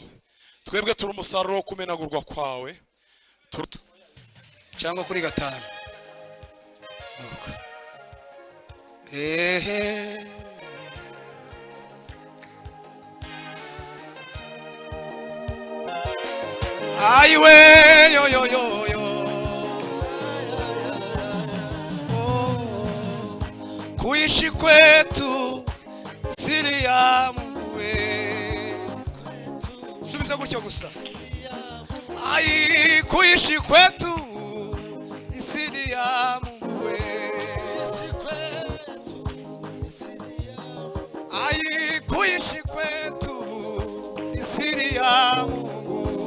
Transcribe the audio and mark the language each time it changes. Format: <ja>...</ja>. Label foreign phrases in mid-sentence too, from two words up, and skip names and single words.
<rw>Twebwe turi umusaruro wo kumenagurwa kwawe. Cyangwa kuri gatanu. Aiwe yo yo yo yo.</rw> <sw>Kuishi kwetu siri ya Mungu wetu.</sw> <rw>Subiza gutyo gusa.</rw> <sw>Ai kuishi kwetu siri ya Mungu wetu. Ai kuishi kwetu siri ya Mungu.</sw>